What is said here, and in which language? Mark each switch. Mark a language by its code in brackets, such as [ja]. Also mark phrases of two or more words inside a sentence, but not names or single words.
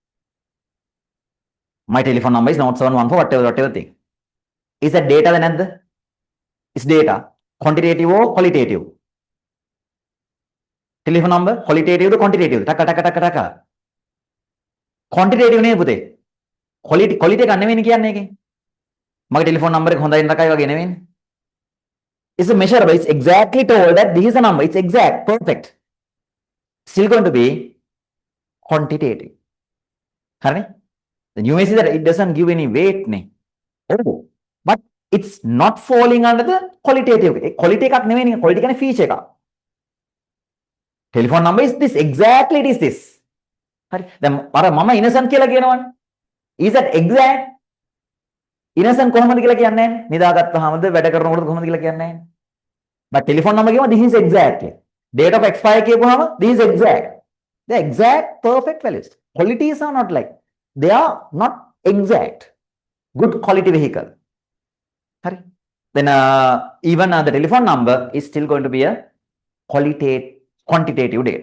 [en] My telephone number is not 714, whatever thing. Is that data then? Is data quantitative or qualitative? Telephone number qualitative or quantitative? [si] Taka. Quantitative නේ පුතේ. quality එක නෙවෙයි කියන්නේ ඒකේ. මගේ [en] telephone number [si] එක හොඳයි නරකයි වගේ නෙවෙයි. [en] It's a measurable. It's exactly told that this is a number. It's exact, perfect. Still going to be quantitative. [si] හරිනේ? [en] Then you may see that it doesn't give any weight නේ. Oh, but it's not falling under the qualitative. [si] Quality එකක් නෙවෙයි. Quality කියන්නේ feature එකක්. [en] Telephone number is this. Exactly it is this. [si] හරි. දැන් අර මම innocent කියලා කියනවනේ. [en] Is that exact? [si] innocent කොහොමද කියලා කියන්නේ නැහැ. නිදාගත්තාමද වැඩ කරනකොට කොහොමද කියලා කියන්නේ නැහැ. [en] But telephone number කියවම this is exactly. Date of expire කියපුවාම this is exact. They are exact perfect values. Qualities are not like. They are not exact. Good quality vehicle. Hari. Then even the telephone number is still going to be a quantitative data.